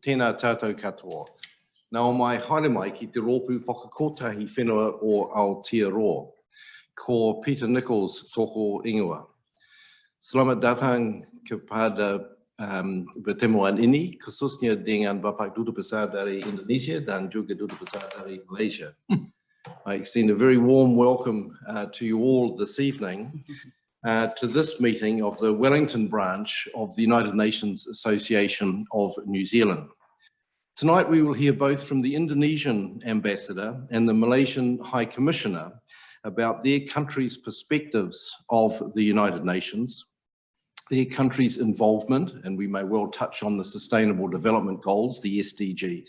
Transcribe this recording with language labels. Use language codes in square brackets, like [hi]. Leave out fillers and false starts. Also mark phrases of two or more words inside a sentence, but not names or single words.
[mi] tēnā tātou katoa. Nā o mai haere mai ki te rōpū whakakotahi whenua o Aotearoa, ko Peter Nichols toko ingoa. [id] Selamat datang kepada bertemu ini, khususnya dengan Bapak Duta Besar dari Indonesia dan juga Duta Besar dari Malaysia. [en] I extend a very warm welcome to you all this evening to this meeting of the Wellington branch of the United Nations Association of New Zealand. Tonight we will hear both from the Indonesian ambassador and the Malaysian High Commissioner about their country's perspectives of the United Nations, their country's involvement, and we may well touch on the Sustainable Development Goals, the SDGs.